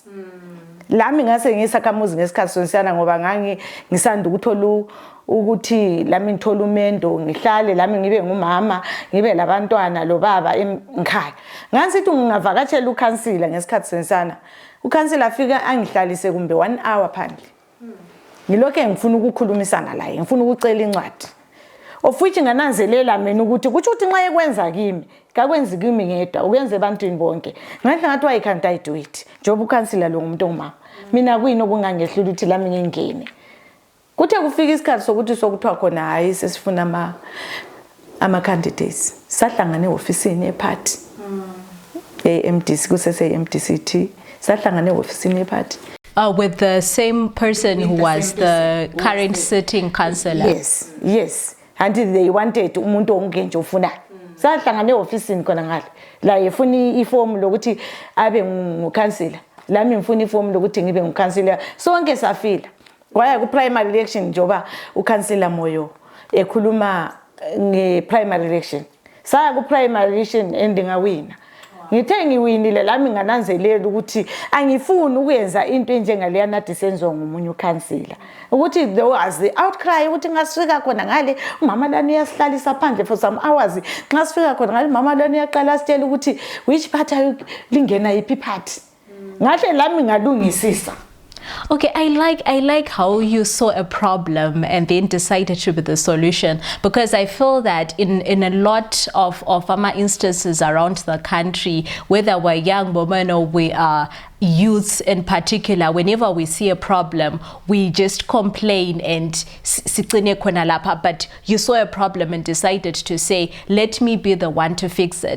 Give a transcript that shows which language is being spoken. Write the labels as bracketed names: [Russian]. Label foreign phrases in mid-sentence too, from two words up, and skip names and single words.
[North Ndebele] Lami ngase ngisakhamuzi ngesikhathi sonsana ngoba ngisanda ukuthola ukuthi lami ngithola umendo, ngihlale lami ngibe ngumama, ngibe labantwana lo baba ekhaya. Ngasithi ngingavakatshela ukhansila ngesikhathi sonsana, ukhansila afika angihlalise kumbe 1 hour phandle. Ngilokho ngifuna ukukhulumisana laye, ngifuna ukucela incwadi. [English] Of which [North Ndebele] ngananzelela mina ukuthi kuthi nxa ekwenza kimi kakwenzi kimi ngedwa, ukwenza ebantwini bonke. [English] Ngathi why can't I do it? [North Ndebele] Njoba ukhansila lo ngumuntu ongumama. Mina kuyini okungangehlula ukuthi lami ngingene. Kuthe kufika isikhathi sokuthi sokuthiwa khona hayi sesifuna ama candidates. Sahlangana eofisini eparty. MDC kusese MDCT. Sahlangana eofisini eparty. [English] With the same person who was the current sitting councillor. Yes. Until they wanted [North Ndebele] umuntu ongenje ufuna. Sahlangana eofisini khona ngale. La efuna iform lokuthi abe ngukhansila. Lami ngifuna iform lokuthi ngibe ngukhansila. Sonke safila. Waya ku [English] primary election [North Ndebele] njoba ukhansila Moyo ekhuluma nge-primary election. Saya ku [English] primary election [North Ndebele] endingawina. Ngithe ngiwinile lami ngananzelela ukuthi angifuni ukwenza into enjengaleya nathi senziwa ngomunye ukhansila. Ukuthi [English] there was the outcry [North Ndebele] ukuthi ngasifika khona ngale umama lani uyasihlalisa phandle [English] for some hours. [North Ndebele] Nxa sifika khona ngale mama lani uyaqala sitshela ukuthi [English] which party [North Ndebele] lingena yipi party. Ngahle lami ngalungisisa. [English] Okay, I like how you saw a problem and then decided to be the solution, because I feel that in a lot of our instances around the country, whether we're young women or we are youths in particular, whenever we see a problem, we just complain and but you saw a problem and decided to say, let me be the one to fix it.